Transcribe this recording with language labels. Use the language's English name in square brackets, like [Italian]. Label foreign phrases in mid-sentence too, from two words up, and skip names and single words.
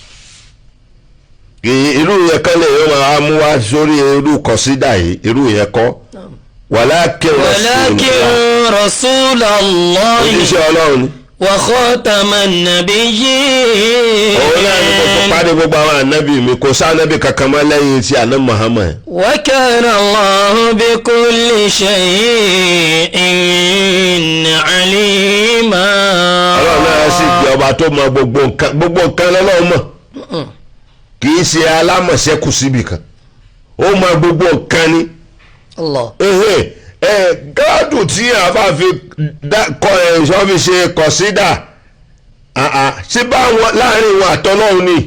[Yoruba] irú yẹn kan lè yọ máa mú wá sórí irú kọ̀sídà yìí irú yẹn kọ́ [Arabic] ولكن رسول الله [Yoruba] oníṣẹ́ ọlọ́run ni. [Arabic] وخاتم النبيين. [Yoruba] òun náà ni mo tó pàdé gbogbo àwọn ànábì mi kò sá ànábì kankan mọ́ lẹ́yìn tí àná Muhammad. [Arabic] وكان الله بكل شيء عليما. [Yoruba] ọlọ́run náà sì di ọba tó mọ gbogbo nǹkan lọ́lọ́run mọ̀ kì í ṣe alámọ̀ṣẹ́kù síbì kan ó mọ gbogbo nǹkan ni. Allah. gáàdù tí a bá fi sọ fi ṣe kọ̀sídà ṣé bá wọn láàrin wọn àtọ́lọ́run ni.